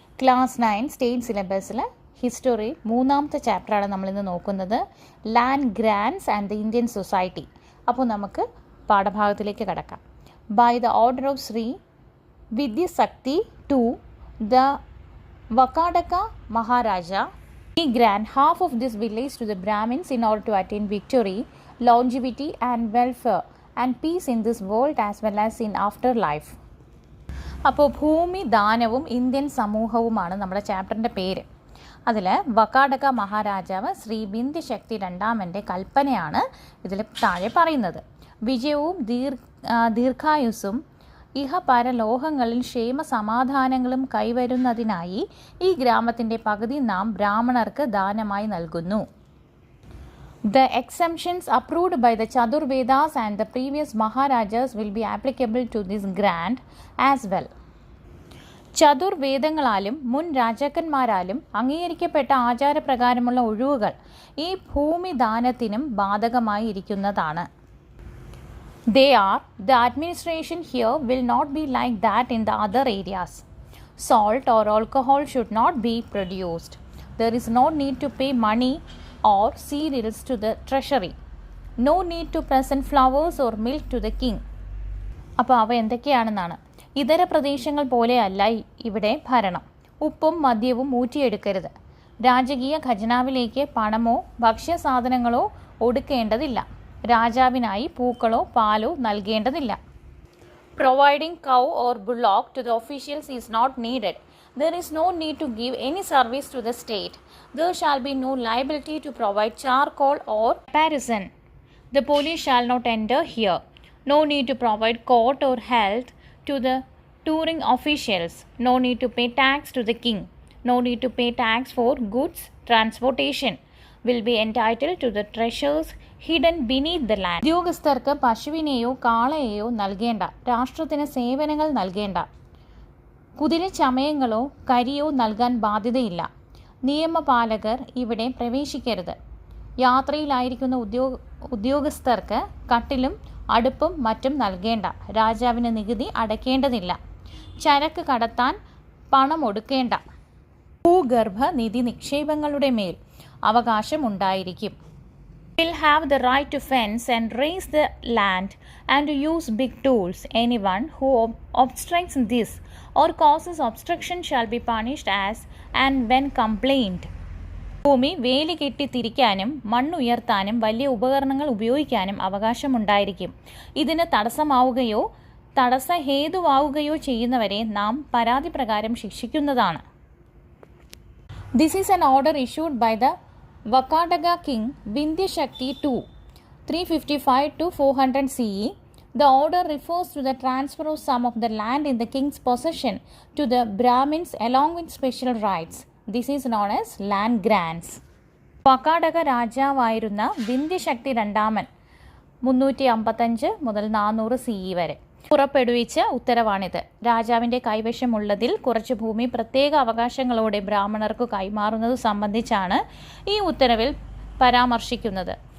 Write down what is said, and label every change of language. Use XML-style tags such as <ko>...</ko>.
<ml>Class 9 state സിലബസിൽ history മൂന്നാമത്തെ ചാപ്റ്ററാണ് നമ്മളിന്ന് നോക്കുന്നത്,</ml> <en>Land grants and the Indian society.</en> <ml>അപ്പോൾ നമുക്ക് പാഠഭാഗത്തിലേക്ക് കടക്കാം.</ml> <en>By the order of Shri Vidyashakti to the Vakataka Maharaja, he grant half of this village to the Brahmins in order to attain victory, longevity and welfare and peace in this world as well as in afterlife.</en> <ml>അപ്പോൾ ഭൂമി ദാനവും Indian സമൂഹവുമാണ് നമ്മുടെ ചാപ്റ്ററിൻ്റെ പേര്. അതിൽ വക്കാടക മഹാരാജാവ് ശ്രീ വിന്ധ്യശക്തി രണ്ടാമൻ്റെ കൽപ്പനയാണ് ഇതിൽ താഴെ പറയുന്നത്. വിജയവും ദീർഘായുസ്സും ഇഹപരലോഹങ്ങളിൽ ക്ഷേമ സമാധാനങ്ങളും കൈവരുന്നതിനായി ഈ ഗ്രാമത്തിൻ്റെ പകുതി നാം ബ്രാഹ്മണർക്ക് ദാനമായി നൽകുന്നു.</ml> <en>The exemptions approved by the Chadurvedas and the previous Maharajas will be applicable to this grant as well.</en> <ml>ചതുർവേദങ്ങളാലും മുൻ രാജാക്കന്മാരാലും അംഗീകരിക്കപ്പെട്ട ആചാരപ്രകാരമുള്ള ഒഴിവുകൾ ഈ ഭൂമിദാനത്തിനും ബാധകമായി ഇരിക്കുന്നതാണ്.</ml> <en>They are, the administration here will not be like that in the other areas. Salt or alcohol should not be produced. There is no need to pay money or cereals to the treasury. No need to present flowers or milk to the king.</en> <ml>അപ്പോൾ അവ എന്തൊക്കെയാണെന്നാണ്. ഇതര പ്രദേശങ്ങൾ പോലെയല്ല ഇവിടെ ഭരണം. ഉപ്പും മദ്യവും ഊറ്റിയെടുക്കരുത്. രാജകീയ ഖജനാവിലേക്ക് പണമോ ഭക്ഷ്യസാധനങ്ങളോ ഒടുക്കേണ്ടതില്ല. രാജാവിനായി പൂക്കളോ പാലോ നൽകേണ്ടതില്ല.</ml> <en>Providing cow or bullock to the officials is not needed. There is no need to give any service to the state. There shall be no liability to provide charcoal or parison. The police shall not enter here. No need to provide court or health to the touring officials. No need to pay tax to the king. No need to pay tax for goods transportation. Will be entitled to the treasures hidden beneath the land.</en> <ml>ഉദ്യോഗസ്ഥർക്ക് പശുവിനെയോ കാളയെയോ നൽകേണ്ട. രാഷ്ട്രത്തിന് സേവനങ്ങൾ നൽകേണ്ട. കുതിരച്ചമയങ്ങളോ കരിയോ നൽകാൻ ബാധ്യതയില്ല. നിയമപാലകർ ഇവിടെ പ്രവേശിക്കരുത്. യാത്രയിലായിരിക്കുന്ന ഉദ്യോഗസ്ഥർക്ക് കട്ടിലും അടുപ്പും മറ്റും നൽകേണ്ട. രാജാവിന് നികുതി അടയ്ക്കേണ്ടതില്ല. ചരക്ക് കടത്താൻ പണം ഒടുക്കേണ്ട. ഭൂഗർഭ നിധി നിക്ഷേപങ്ങളുടെ മേൽ അവകാശമുണ്ടായിരിക്കും.</ml> <en>Will have the right to fence and raise the land and to use big tools. Anyone who obstructs this or causes obstruction shall be punished as and when complained.</en> <ml>ഭൂമി വേലി കെട്ടി തിരിക്കാനും മണ്ണുയർത്താനും വലിയ ഉപകരണങ്ങൾ ഉപയോഗിക്കാനും അവകാശമുണ്ടായിരിക്കും. ഇതിന് തടസ്സമാവുകയോ തടസ്സഹേതുവാവുകയോ ചെയ്യുന്നവരെ നാം പരാതി പ്രകാരം ശിക്ഷിക്കുന്നതാണ്.</ml> <en>This is an order issued by the Vakadaga king Vindyashakti II, 355 to 400 CE. The order refers to the transfer of some of the land in the king's possession to the Brahmins along with special rights. This is known as land grants.</en> <ml>വക്കാടക രാജാവായിരുന്ന വിന്ധ്യശക്തി രണ്ടാമൻ 355 മുതൽ 400 CE വരെ പുറപ്പെടുവിച്ച ഉത്തരവാണിത്. രാജാവിൻ്റെ കൈവശമുള്ളതിൽ കുറച്ച് ഭൂമി പ്രത്യേക അവകാശങ്ങളോടെ ബ്രാഹ്മണർക്ക് കൈമാറുന്നത് സംബന്ധിച്ചാണ് ഈ ഉത്തരവിൽ പരാമർശിക്കുന്നത്.</ml>